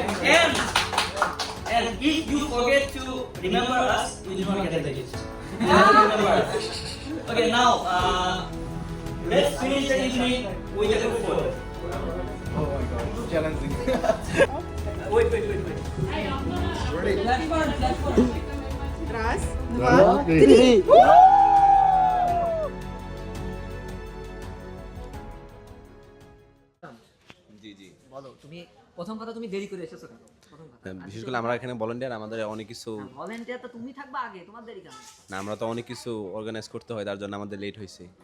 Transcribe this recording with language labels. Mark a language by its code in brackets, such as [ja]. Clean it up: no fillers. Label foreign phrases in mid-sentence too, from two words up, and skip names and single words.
[en] And if you forget to remember us, you do not get the gift. You have to remember us. Okay, now let's finish the evening with a good food. Oh my god, challenging. Wait. [ru] Раз, Два, три. [bn] জি জি বলো তুমি প্রথম কথা তুমি দেরি করে এসেছো কেন? প্রথম কথা বিশেষ করে আমরা এখানে ভলান্টিয়ার আমাদের অনেক কিছু ভলান্টিয়ার তো তুমি থাকবা আগে, তোমার দেরি কেন? না আমরা তো অনেক কিছু অর্গানাইজ করতে হয়, তার জন্য আমাদের লেট হয়েছে।